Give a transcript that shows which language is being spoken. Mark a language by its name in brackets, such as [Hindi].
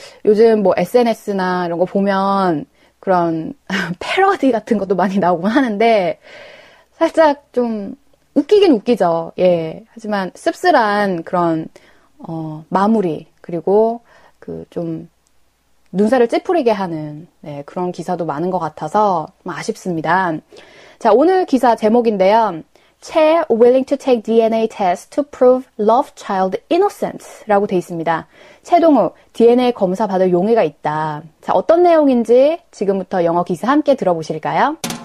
[Korean] 요즘 SNS나 이런 거 보면 그런 패러디 같은 것도 많이 나오곤 하는데 살짝 좀 웃기긴 웃기죠. 예. 하지만 씁쓸한 그런 마무리 그리고 좀 눈살을 찌푸리게 하는 그런 기사도 많은 것 같아서 아쉽습니다. 자, 오늘 기사 제목인데요. [English] Che willing to take DNA test to prove love child innocent 라고 돼 있습니다. [Korean] 최동욱, DNA 검사 받을 용의가 있다. 자, 어떤 내용인지 지금부터 영어 기사 함께 들어보실까요?